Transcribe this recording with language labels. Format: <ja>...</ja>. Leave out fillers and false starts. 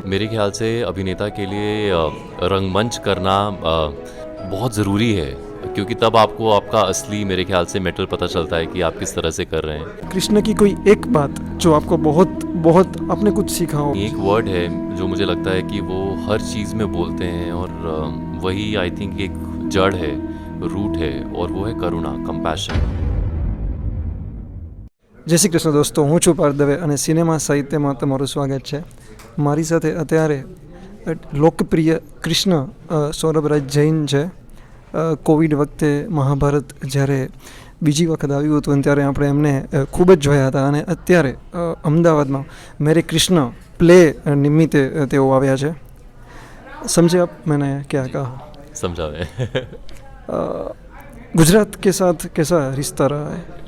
<hi>मेरे ख्याल से अभिनेता के लिए रंगमंच करना बहुत ज़रूरी है, क्योंकि तब आपको आपका असली मेरे ख्याल से मेटल पता चलता है कि आप किस तरह से कर रहे हैं। कृष्ण की कोई एक बात जो आपको बहुत बहुत आपने कुछ सीखा हो? एक वर्ड है जो मुझे लगता है कि वो हर चीज़ में बोलते हैं और वही आई थिंक एक जड़ है, रूट है, और वो है करुणा, कंपैशन।</hi> <gu>જય શ્રી કૃષ્ણ દોસ્તો, હું છું પાર્થ દવે અને સિનેમા સાહિત્યમાં તમારું સ્વાગત છે. મારી સાથે અત્યારે લોકપ્રિય કૃષ્ણ સૌરભરાજ જૈન છે. કોવિડ વખતે મહાભારત જ્યારે બીજી વખત આવ્યું હતું ત્યારે આપણે એમને ખૂબ જ જોયા હતા અને અત્યારે અમદાવાદમાં મેરે કૃષ્ણ પ્લે નિમિત્તે તેઓ આવ્યા છે.</gu> <hi>સમજે આપ मैंने क्या कहा? समझा मैं। गुजरात के साथ कैसा रिश्ता रहा है?</hi>